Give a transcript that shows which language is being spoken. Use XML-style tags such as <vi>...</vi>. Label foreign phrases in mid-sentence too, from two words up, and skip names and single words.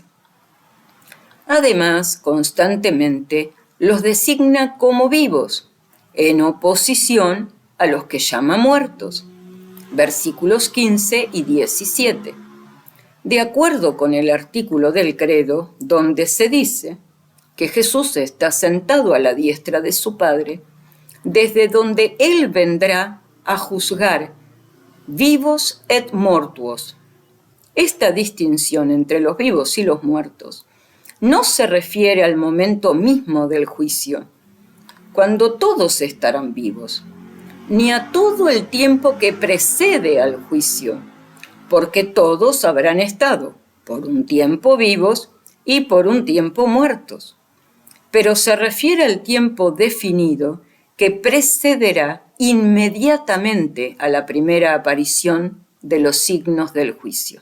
<es>Además, constantemente los designa como vivos, en oposición a los que llama muertos, versículos 15 y 17. De acuerdo con el artículo del credo, donde se dice que Jesús está sentado a la diestra de su Padre, desde donde Él vendrá a juzgar</es> <la>vivos et mortuos.</la> <es>Esta distinción entre los vivos y los muertos no se refiere al momento mismo del juicio, cuando todos estarán vivos, ni a todo el tiempo que precede al juicio, porque todos habrán estado por un tiempo vivos y por un tiempo muertos, pero se refiere al tiempo definido que precederá inmediatamente a la primera aparición de los signos del juicio.</es>